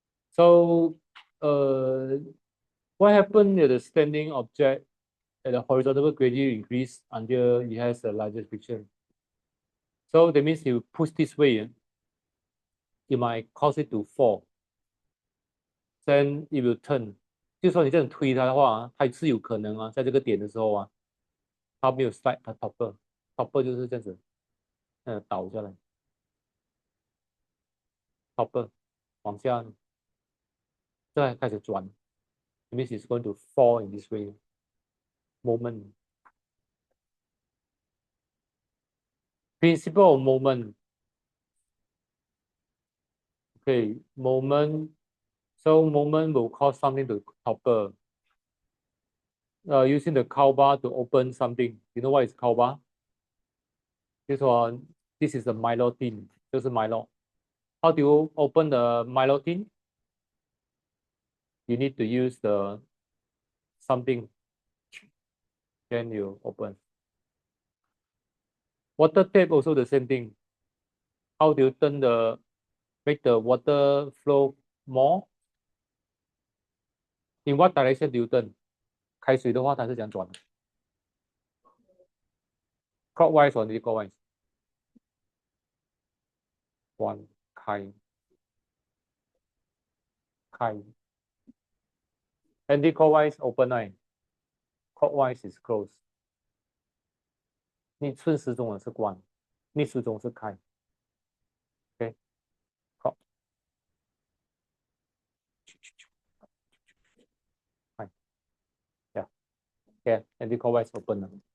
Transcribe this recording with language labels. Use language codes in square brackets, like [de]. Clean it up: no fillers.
[en] So, what happened if the standing object at the horizontal gradually increase until it has the largest friction? So that means you push this way, it might cause it to fall. Then it will turn. [zh] 就说你这样推它的话，它是有可能啊，在这个点的时候啊，它没有 slide，它 topper 就是这样子，倒下来，topper 往下，再开始转。 [en] It means it's going to fall in this way. Moment. Principle of moment. Okay, moment. So moment will cause something to topple. Using the cow bar to open something. You know what is cow bar? This one, this is the Milo tin. [zh] 这是 Milo. [en] How do you open the Milo tin? You need to use the something. Then you open. Water tap also the same thing. How do you turn make the water flow more? In what direction do you turn? [zh] 开水的话，它是怎样转的？ [en] Clockwise or anti-clockwise? One [zh] 开 [en] Anti-clockwise open eye. Clockwise is close. [zh] 逆顺时钟的是关，逆时钟是开。 [en] OK， [zh] 好，开， [en] Yeah， anti-clockwise open [zh] 了。